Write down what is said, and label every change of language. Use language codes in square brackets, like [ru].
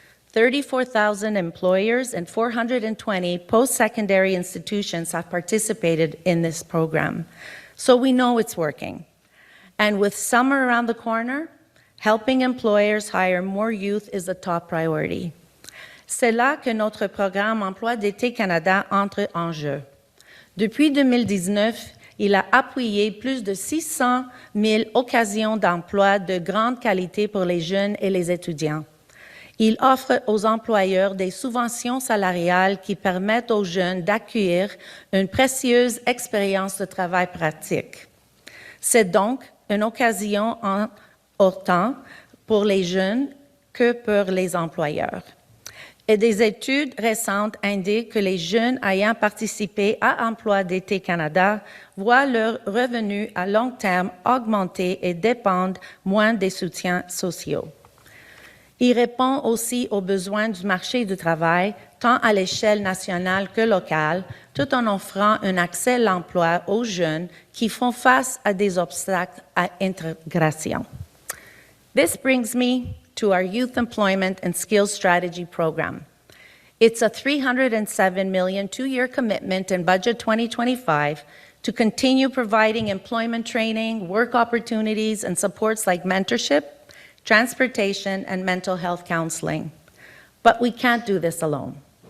[en] 34,000 employers and 420 post-secondary institutions have participated in this program. So we know it's working. And with summer around the corner, helping employers hire more youth is a top priority. [fr] C'est là que notre programme Emploi d'été Canada entre en jeu. Depuis 2019, il a appuyé plus de 600 000 occasions d'emploi de grande qualité pour les jeunes et les étudiants. Il offre aux employeurs des subventions salariales qui permettent aux jeunes d'acquérir une précieuse expérience de travail pratique. C'est donc une occasion en autant pour les jeunes que pour les employeurs. Et des études récentes indiquent que les jeunes ayant participé à Emploi d'été Canada voient leurs revenus à long terme augmenter et dépendent moins des soutiens sociaux. Il répond aussi aux besoins du marché du travail, tant à l'échelle nationale que locale, tout en offrant un accès à l'emploi aux jeunes qui font face à des obstacles à l'intégration. [en] This brings me to our Youth Employment and Skills Strategy Program. It's a $307 million 2-year commitment in Budget 2025 to continue providing employment training, work opportunities, and supports like mentorship, transportation, and mental health counseling. But we can't do this alone.